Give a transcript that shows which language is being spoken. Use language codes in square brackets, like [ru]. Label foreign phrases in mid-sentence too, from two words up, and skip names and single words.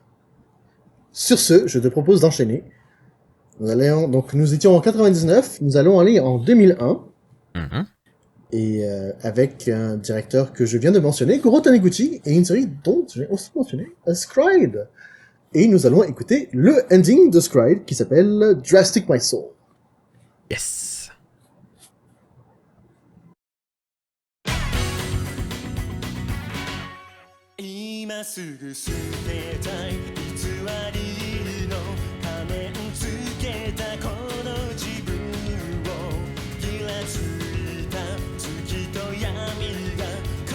[fr] Sur ce, je te propose d'enchaîner. Nous étions en 99, nous allons aller en 2001. Mm-hmm. Et avec un directeur que je viens de mentionner, Goro Taniguchi, et une série dont j'ai aussi mentionné, Scried. Et nous allons écouter le ending de Scried qui s'appelle Drastic My Soul. Yes. [ja] 今すぐ捨てたい偽りの仮面つけたこの自分をギラついた月と闇が